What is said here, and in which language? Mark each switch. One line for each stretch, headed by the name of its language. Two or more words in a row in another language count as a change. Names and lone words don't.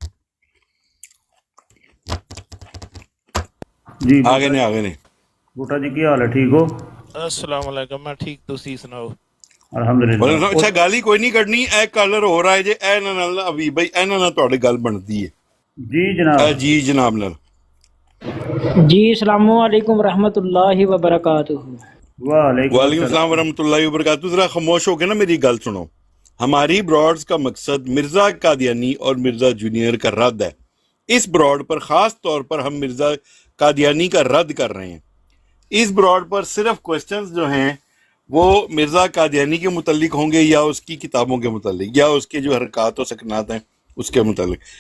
Punjabi: ਜੀ। ਆ ਗਏ ਨੇ। ਬੂਟਾ ਜੀ ਕੀ ਹਾਲ ਹੈ? ਠੀਕ ਹੋ?
Arabic: السلام عليكم.
Punjabi: ਮੈਂ ਠੀਕ, ਤੁਸੀ ਸੁਣਾਓ? ਅਲਹਮਦੁਲਿਲਾ। ਅੱਛਾ, ਗੱਲ ਹੀ ਕੋਈ ਨਹੀਂ ਕੱਢਣੀ। ਇਹ ਕਾਲਰ ਹੋ ਰਿਹਾ ਜੇ, ਇਹਨਾਂ ਨਾਲ ਅਭੀ ਬਈ ਇਹਨਾਂ ਨਾਲ ਤੁਹਾਡੀ ਗੱਲ ਬਣਦੀ ਹੈ। ਜੀ ਜਨਾਬ। ਜੀ ਜਨਾਬ ਨਾਲ।
Arabic: जी السلام عليكم ورحمة الله وبركاته. وعليكم السلام ورحمة الله وبركاته.
Urdu: ذرا خاموش ہو کے نا میری گل سنو۔ ہماری براڈز کا مقصد مرزا قادیانی اور مرزا جونیئر کا رد ہے. اس براڈ پر خاص طور پر ہم مرزا قادیانی کا رد کر رہے ہیں. اس براڈ پر صرف کوئسچنز جو ہیں وہ مرزا قادیانی کے متعلق ہوں گے یا اس کی کتابوں کے متعلق یا اس کے جو حرکت و سکنات ہیں اس کے متعلق.